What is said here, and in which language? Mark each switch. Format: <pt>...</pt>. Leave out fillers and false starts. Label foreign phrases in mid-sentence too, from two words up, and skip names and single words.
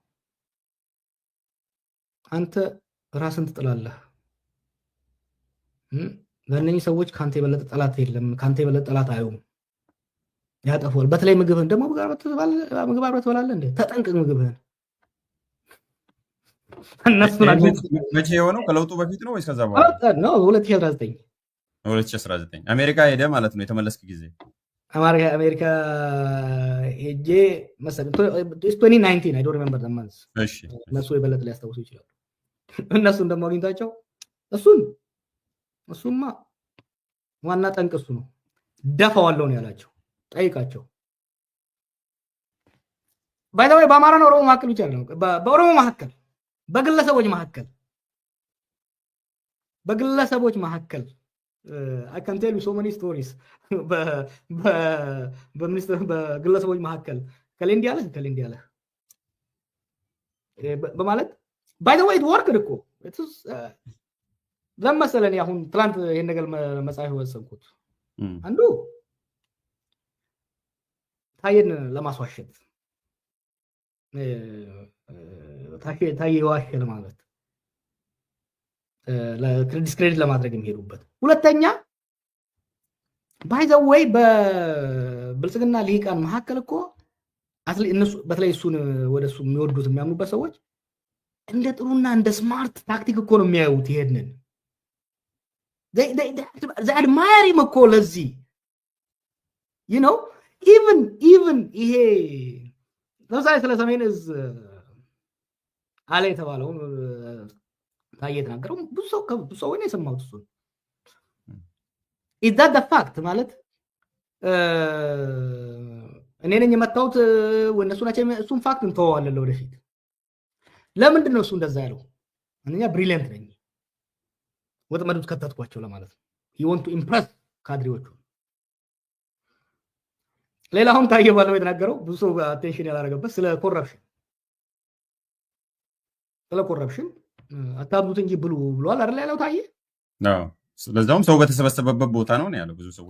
<am>አንተ ራስን ትጥላለህ፣ ለእነኚህ ሰዎች ካንተ የበለጠ ጠላት የለም፣ ካንተ የበለጠ ጠላት አዩም፣ ያጠፋል። በተለይ ምግብህን ደግሞ ምግብ አብረህ ትበላለህ እንዴ? ተጠንቅቅ ምግብህን። መቼ የሆነው ከለውጡ በፊት ነው ወይስ ከዛ በኋላ ነው? 2019 አሜሪካ ሄደ ማለት ነው። የተመለስክ ጊዜ አሜሪካ ሄጄ መሰለኝ 2019</am> <en>I don't remember the months።</en> <am>እሺ እነሱ የበለጠ ሊያስታውሱ ይችላሉ። እነሱን ደግሞ አግኝታቸው እሱማ ዋና ጠንቅ እሱ ነው ደፋዋለሁ ነው ያላቸው። ጠይቃቸው። ባይዘው በአማራና ኦሮሞ መካከል ብቻ ነው፣ በኦሮሞ መካከል በግለሰቦች መካከል</am> <en>I can tell you so many stories</en> <am>በግለሰቦች መካከል ከሌንዲያለ በማለት</am> <en>by the way it worked</en> <am>እኮ ለምሳሌ አሁን ትላንት ይሄን ነገር መጻፍ ወሰንኩት። አንዱ ታየን ለማስዋሸት ታየ ዋሸ ለማለት ለዲስክሬዲት ለማድረግ የሚሄዱበት። ሁለተኛ</am> <en>by the way</en> <am>በብልጽግና ሊቃን መካከል እኮ እነሱ በተለይ እሱን ወደሱ የሚወዱት የሚያምኑበት ሰዎች እንደ ጥሩና እንደ</am> <en>smart tactic</en> <am>እኮ ነው የሚያዩት። ይሄንን</am> <en>they admire him</en> <am>እኮ ለዚህ</am> <en>you know even</en> <am>ይሄ ለምሳሌ ስለ ሰሜን እዝ አለ የተባለው ታየ ተናገረው ብዙ ሰው ነው የሰማው። እሱ</am> <en>is that the fact</en> <am>ማለት እኔ ነኝ የመጣሁት ወነሱ ናቸው እሱን ፋክት እንተዋለን ለወደፊት። ለምንድን ነው እሱ እንደዛ ያለው? አንደኛ ብሪሊየንት ነኝ ወጥመዱት ከተትኳቸው ለማለት ነው።</am> <en>he want to impress</en> <am>ካድሬዎቹ። ሌላውን ታየ ባለው የተናገረው ብዙ ሰው አቴንሽን ያላረገበት ስለ ኮረፕሽን አታብሉት እንጂ ብሉ ብሏል አይደል ያለው ታየ። አዎ ስለዛውም ሰው በተሰበሰበበት ቦታ ነው ያለው። ብዙ ሰዎች</am>